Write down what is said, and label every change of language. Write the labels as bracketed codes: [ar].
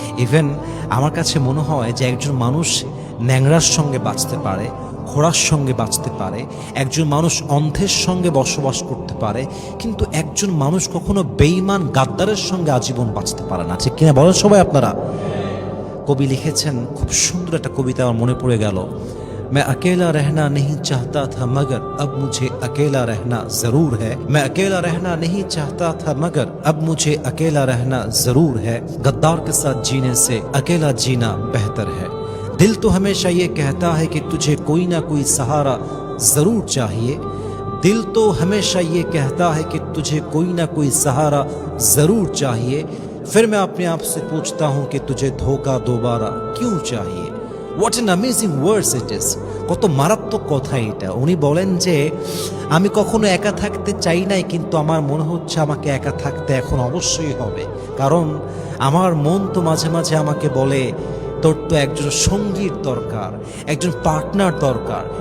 [bn] Even আমার কাছে মনে হয় যে একজন মানুষ ন্যাংরার সঙ্গে বাঁচতে পারে, ঘোড়ার সঙ্গে বাঁচতে পারে, একজন মানুষ অন্ধের সঙ্গে বসবাস করতে পারে, কিন্তু একজন মানুষ কখনো বেঈমান গাদ্দারের সঙ্গে আজীবন বাঁচতে পারে না। ঠিক কিনা বলেন সবাই আপনারা? কবি লিখেছেন, খুব সুন্দর একটা কবিতা আমার মনে পড়ে গেল। [hi] मैं अकेला रहना नहीं चाहता था मगर अब मुझे अकेला रहना जरूर है। मैं अकेला रहना नहीं चाहता था मगर अब मुझे अकेला रहना जरूर है। गद्दार के साथ जीने से अकेला जीना बेहतर है। दिल तो हमेशा ये कहता है कि तुझे कोई ना कोई सहारा जरूर चाहिए। दिल तो हमेशा ये कहता है कि तुझे कोई ना कोई सहारा जरूर चाहिए। फिर मैं अपने आप से पूछता हूँ कि तुझे धोखा दोबारा क्यों चाहिए। [en] What an amazing words it is! [bn] কত মারাত্মক কথা এটা। উনি বলেন যে আমি কখনো একা থাকতে চাই নাই, কিন্তু আমার মনে হচ্ছে আমাকে একা থাকতে এখন অবশ্যই হবে, কারণ আমার মন তো মাঝে মাঝে আমাকে বলে তোর তো একজন সঙ্গীর দরকার, একজন পার্টনার দরকার।